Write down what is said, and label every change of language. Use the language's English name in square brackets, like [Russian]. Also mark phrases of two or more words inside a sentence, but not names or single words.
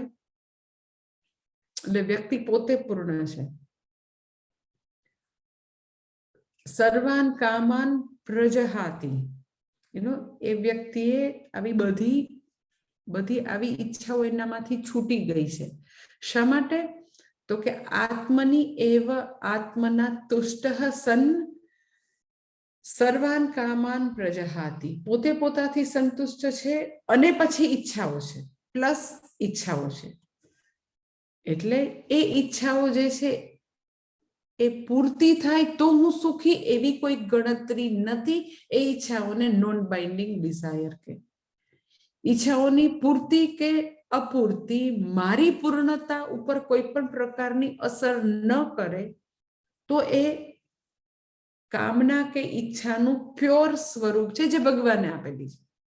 [Gujarati] એટલે વ્યક્તિ પોતે પૂર્ણ છે. [Sanskrit] સર્વાન કામાન પ્રજહાતી, [Gujarati] એ વ્યક્તિએ આવી બધી આવી ઈચ્છાઓ એનામાંથી છૂટી ગઈ છે. શા માટે તો કે [Sanskrit] આત્મની એવ આત્મના તુષ્ટ સન સર્વાન કામાન પ્રજહાતી, [Gujarati] પોતે પોતાથી સંતુષ્ટ છે અને પછી ઈચ્છાઓ છે, પ્લસ ઈચ્છાઓ છે. એટલે એ ઈચ્છાઓ જે છે એ પૂર્તિ થાય તો હું સુખી, એવી કોઈ ગણતરી નથી. એ ઈચ્છાઓને [English] non binding desire [Gujarati] કે ઈચ્છાઓની પૂર્તિ કે અપૂર્તિ મારી પૂર્ણતા ઉપર કોઈ પણ પ્રકારની અસર ન કરે તો એ કામના કે ઈચ્છાનું પ્યોર સ્વરૂપ છે જે ભગવાને આપેલી છે.